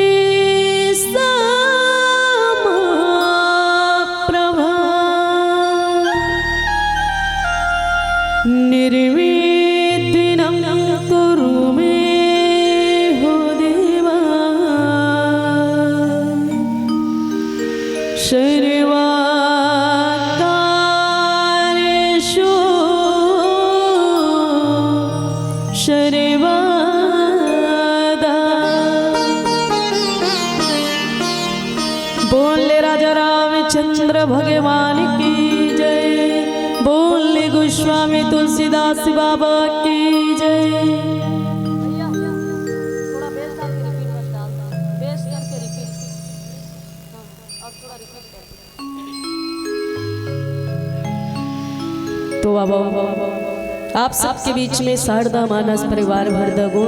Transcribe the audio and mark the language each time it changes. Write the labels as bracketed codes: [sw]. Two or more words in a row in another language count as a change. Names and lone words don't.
[sa] समप्रभा निर्विघ्नं कुरु मे हो देवा। सर्वकार्येषु सर्वदा। [hi] बोले राजा रामचंद्र भगवान की जय। बोले गोस्वामी तुलसीदास बाबा की जय। तो बाबा आप सबके बीच में शारदा मानस परिवार भरदा गुण